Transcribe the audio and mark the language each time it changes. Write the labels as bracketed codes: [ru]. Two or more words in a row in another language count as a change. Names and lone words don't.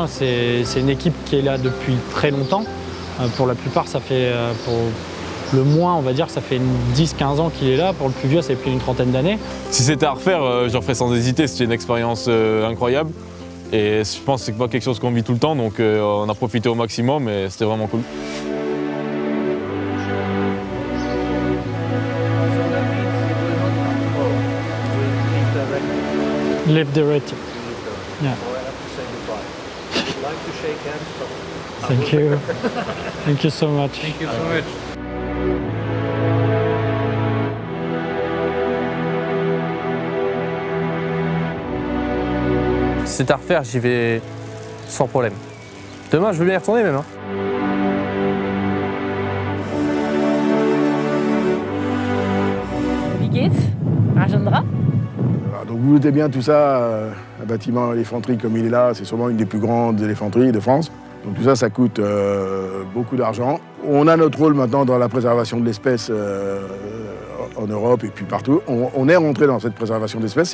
[fr] C'est une équipe qui est là depuis très longtemps. Pour la plupart, ça fait, pour le moins, on va dire, ça fait 10-15 ans qu'il est là. Pour le plus vieux, ça fait plus d'une trentaine d'années. Si c'était à refaire, j'en ferais sans hésiter. C'était une expérience incroyable. Et je pense que c'est pas quelque chose qu'on vit tout le temps, donc on a profité au maximum et c'était vraiment cool. [en] Live directly. Yeah. Like to shake hands, but Thank you. Thank you so much. Thank you so much. [fr] Si c'est à refaire, j'y vais sans problème. Demain, je veux bien y retourner même. Hein. [de] Wie geht's? Rajendra? [fr] Voilà, donc vous doutez bien tout ça, un bâtiment éléphanterie comme il est là, c'est sûrement une des plus grandes éléphanteries de France. Donc tout ça, ça coûte beaucoup d'argent. On a notre rôle maintenant dans la préservation de l'espèce en Europe et puis partout, on est rentré dans cette préservation d'espèces.